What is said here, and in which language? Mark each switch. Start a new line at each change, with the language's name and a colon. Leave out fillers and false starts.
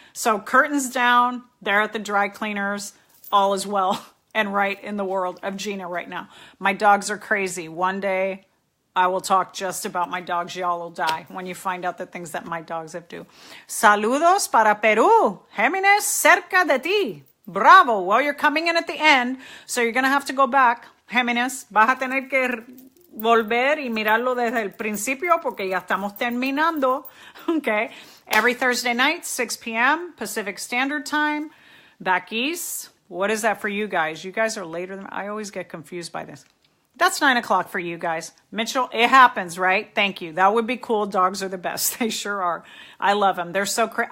English: So curtains down, they're at the dry cleaners. All is well and right in the world of Gina right now. My dogs are crazy. One day I will talk just about my dogs. Y'all will die when you find out the things that my dogs have do.
Spanish: Saludos para Peru. Géminis, cerca de ti.
English: Bravo. Well, you're coming in at the end, so you're going to have to go back.
Spanish: Géminis, vas a tener que volver y mirarlo desde el principio porque ya estamos terminando.
English: Okay. Every Thursday night, 6 p.m. Pacific Standard Time. Back east. What is that for you guys? You guys are later than I always get confused by this. That's 9 o'clock for you guys. Mitchell, it happens, right? Thank you. That would be cool. Dogs are the best. They sure are. I love them. They're so crazy.